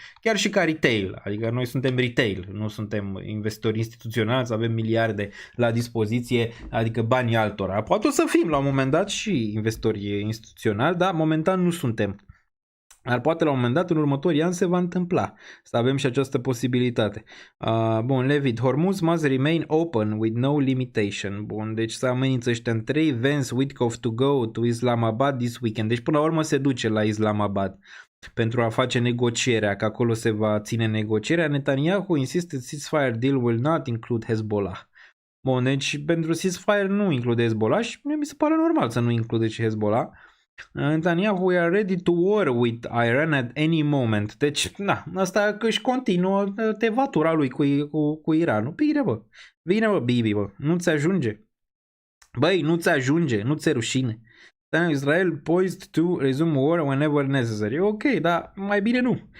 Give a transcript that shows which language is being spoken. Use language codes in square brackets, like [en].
[ro] Chiar și ca retail, adică noi suntem retail, nu suntem investitori instituționali, să avem miliarde la dispoziție, adică banii altora. Poate o să fim la un moment dat și investitori instituționali, dar momentan nu suntem. Dar poate la un moment dat, în următorii ani, se va întâmpla să avem și această posibilitate. [en] Bun, Levit, Hormuz must remain open with no limitation. [ro] Bun, deci să amenință ăștia în 3, Vance, Witkoff [en] to go to Islamabad this weekend. [ro] Deci până la urmă se duce la Islamabad pentru a face negocierea, că acolo se va ține negocierea. [en] Netanyahu insisted ceasefire deal will not include Hezbollah. [ro] Bun, deci pentru ceasefire nu include Hezbollah și mi se pare normal să nu include și Hezbollah. [en] Netanyahu, we are ready to war with Iran at any moment. [ro] Deci, na, asta că își continuă tevatura lui cu Iranul. Bine bă, Bibi, bă, nu-ți ajunge. Băi, nu-ți ajunge, nu-ți rușine. [en] Israel poised to resume war whenever necessary. Ok, [ro] dar mai bine nu.